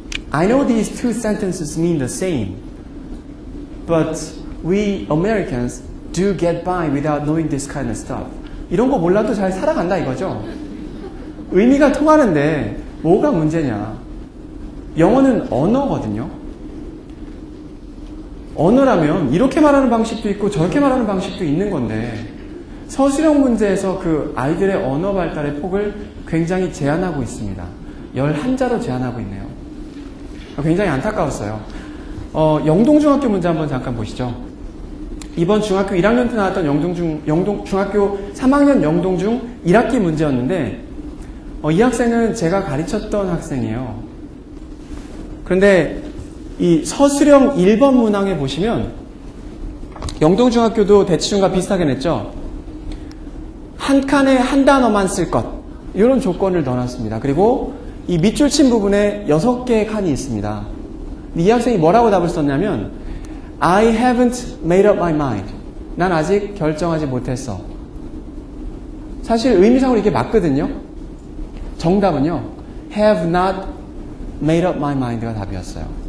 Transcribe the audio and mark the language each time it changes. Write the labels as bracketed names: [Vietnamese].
[English] I know these two sentences mean the same, but we Americans do get by without knowing this kind of stuff. [Korean] 이런 거 몰라도 잘 살아간다 이거죠. 의미가 통하는데 뭐가 문제냐. 영어는 언어거든요. 언어라면 이렇게 말하는 방식도 있고 저렇게 말하는 방식도 있는 건데 서술형 문제에서 그 아이들의 언어 발달의 폭을 굉장히 제한하고 있습니다. 11자로 제한하고 있네요. 굉장히 안타까웠어요. 영동중학교 문제 한번 잠깐 보시죠. 이번 중학교 1학년 때 나왔던 중학교 3학년 영동중 1학기 문제였는데 이 학생은 제가 가르쳤던 학생이에요. 그런데 이 서술형 1번 문항에 보시면 영동중학교도 대치중과 비슷하게 냈죠. 한 칸에 한 단어만 쓸 것. 이런 조건을 넣어놨습니다. 그리고 이 밑줄 친 부분에 6개의 칸이 있습니다. 이 학생이 뭐라고 답을 썼냐면 [English] I haven't made up my mind. [Korean] 난 아직 결정하지 못했어. 사실 의미상으로 이게 맞거든요. 정답은요. [English] have not made up my mind가 [Korean] 답이었어요.